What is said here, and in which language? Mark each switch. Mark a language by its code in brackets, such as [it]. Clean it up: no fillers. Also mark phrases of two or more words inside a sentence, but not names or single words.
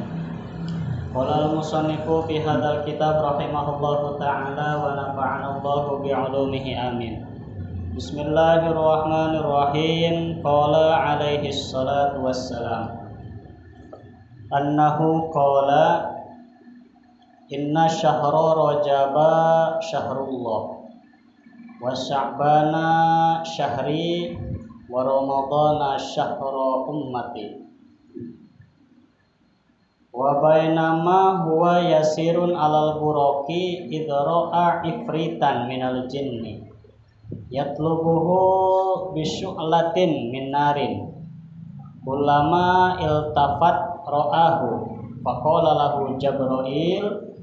[ar] قال المصنف في هذا الكتاب رحمه الله تعالى ونفعنا الله بعلومه آمين. بسم الله الرحمن الرحيم. قال عليه الصلاة والسلام أنه قال إن شهر رجب شهر الله وشعبان شهري ورمضان شهر أمتي وبينما هو يسير على البراق إذ رأى عفريتا من الجن يطلبه بشعلة من نار كلما التفت رآه فقال له جبريل